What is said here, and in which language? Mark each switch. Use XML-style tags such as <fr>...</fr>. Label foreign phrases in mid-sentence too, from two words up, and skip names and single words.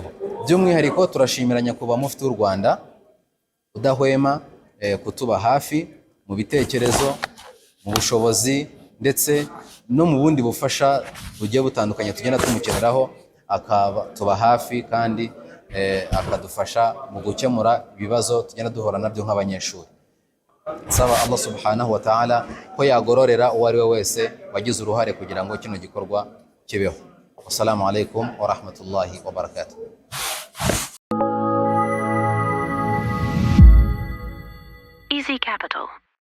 <rw>By'umwihariko turashimira nyakubahwa mufti w'u Rwanda udahwema kutuba hafi mu bitekerezo, mu bushobozi ndetse no mu bundi bufasha bugiye butandukanye tugenda tumukeneraho, akatuba hafi kandi akadufasha mu gukemura ibibazo tugenda duhura nabyo nk'abanyeshuri. Nsaba</rw> <ar>الله سبحانه وتعالى</ar> <rw>ko yagororera uwo ari we wese wagize uruhare kugira ngo kino gikorwa kibeho.</rw> <ar>السلام عليكم ورحمة الله وبركاته. Easy Capital.</ar>